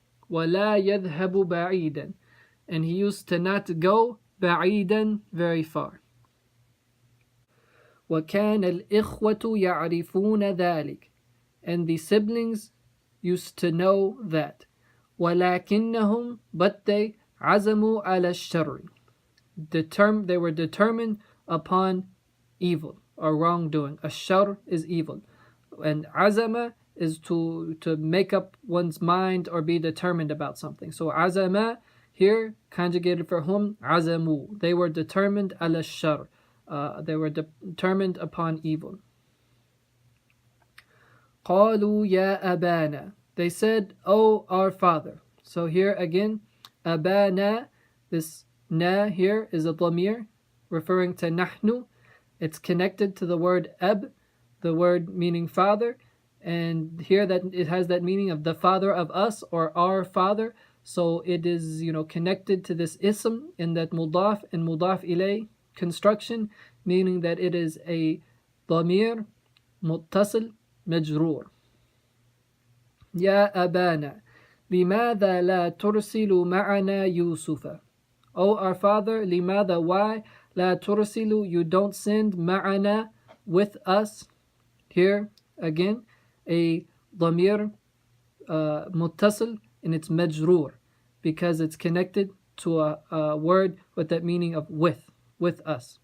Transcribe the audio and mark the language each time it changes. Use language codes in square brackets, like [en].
[ar] وَلَا يَذْهَبُ بَعِيدًا, [en] and he used to not go بَعِيدًا, very far. [ar] وَكَانَ الْإِخْوَةُ يَعْرِفُونَ ذَلِكَ. [en] And the siblings used to know that. [ar] وَلَكِنَّهُمْ, [en] but they, [ar] عَزَمُوا عَلَى الشَّرِّ. [en] They were determined upon evil or wrongdoing. Ash-sharr is evil. And azama is to make up one's mind or be determined about something. So azama here conjugated for hum, azamu. They were determined ala shar. They were determined upon evil. [ar] قالوا يا أبانا. [en] They said, O our father. So here again, abana, this na here is a dhamir referring to nahnu. It's connected to the word ab, the word meaning father, and here that it has that meaning of the father of us or our father. So it is, connected to this ism in that mudaf and mudaf ilay construction, meaning that it is a dhamir muttasil majroor. [ar] Ya abana, لماذا لا ترسل معنا يوسف. [en] O our father, لماذا, why, [ar] لا ترسل, [en] you don't send, معنا, with us. Here again a dhamir muttasil and it's majroor because it's connected to a word with that meaning of with us.